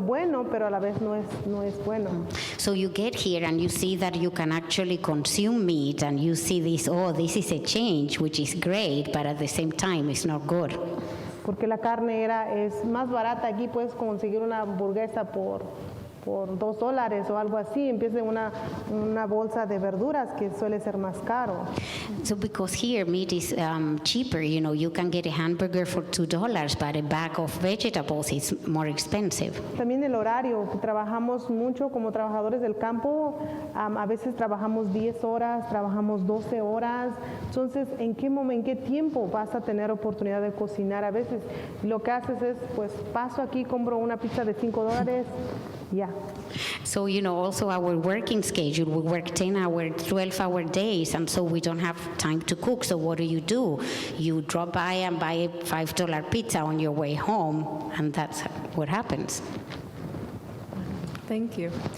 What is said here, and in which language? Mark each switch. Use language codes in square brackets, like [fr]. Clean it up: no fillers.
[es] Bueno, pero a la vez no es bueno. [en] So you get here and you see that you can actually consume meat, and you see this is a change, which is great, but at the same time it's not good. [es] Porque la carne es más barata. Aquí puedes conseguir una hamburguesa por $2 o algo así. Empieza una bolsa de verduras que suele ser más caro. [en] So because here meat is cheaper, you can get a hamburger for $2, but a bag of vegetables is more expensive. [es] También el horario. Trabajamos mucho como trabajadores del campo. A veces trabajamos 10 horas, trabajamos 12 horas. Entonces, ¿en qué tiempo vas a tener oportunidad de cocinar? A veces lo que haces es, pues, paso aquí, compro una pizza de $5. [en] Yeah. So, also our working schedule, we work 10-hour, 12-hour days, and so we don't have time to cook. So what do? You drop by and buy a $5 pizza on your way home, and that's what happens. Thank you.